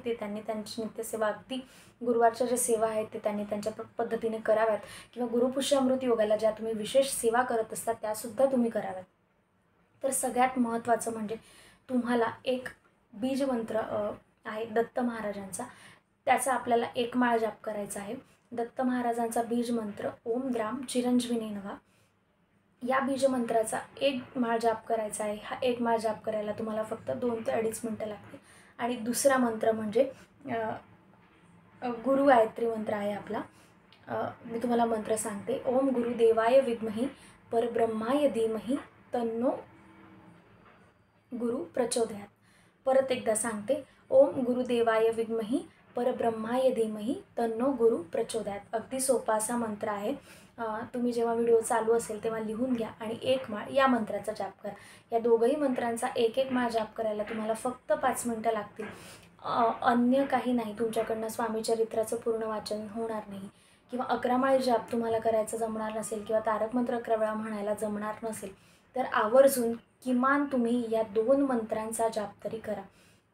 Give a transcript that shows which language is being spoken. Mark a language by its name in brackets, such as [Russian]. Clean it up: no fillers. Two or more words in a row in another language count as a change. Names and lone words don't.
[Marathi] ते त्यांनी त्यांची नित्यसेवा अगदी गुरुवारच्या ज्या सेवा आहेत ते त्यांनी त्यांच्या पद्धतीने कराव्यात किंवा गुरुपुष्यामृत योगाला ज्या तुम्ही विशेष सेवा करत असतात त्यासुद्धा तुम्ही कराव्यात. तर सगळ्यात महत्त्वाचं म्हणजे तुम्हाला एक बीजमंत्र आहे दत्त महाराजांचा, त्याचा आपल्याला 1 माळ जाप करायचा आहे. दत्त महाराजांचा बीजमंत्र [Sanskrit] ओम द्राम चिरंजीविनी नमः [Marathi] या बीजमंत्राचा 1 माळ जाप करायचा आहे. हा 1 माळ जाप करायला तुम्हाला फक्त 2 ते 2.5 मिनटं लागतील. आणि दुसरा मंत्र म्हणजे गुरु गायत्री मंत्र आहे आपला. मी तुम्हाला मंत्र सांगते. [Sanskrit] ओम गुरुदेवाय विद्मही परब्रह्माय धीमहि तन्नो गुरु प्रचोदयात. [Marathi] परत एकदा सांगते. [Sanskrit] ओम गुरुदेवाय विद्मही परब्रह्माय धीमहि तन्नो गुरु प्रचोदयात. [Marathi] अगदी सोपा असा मंत्र आहे. तुम्ही जेव्हा व्हिडिओ चालू असेल तेव्हा लिहून घ्या आणि 1 माळ या मंत्राचा जाप करा. या दोघंही मंत्रांचा 1-1 माळ जाप करायला तुम्हाला फक्त 5 मिनिटं लागतील. अन्य काही नाही. तुमच्याकडनं स्वामी चरित्राचं पूर्ण वाचन होणार नाही किंवा 11 माळी जाप तुम्हाला करायचं जमणार नसेल किंवा तारक मंत्र 11 वेळा म्हणायला जमणार नसेल तर आवर्जून किमान तुम्ही या 2 मंत्रांचा जाप तरी करा.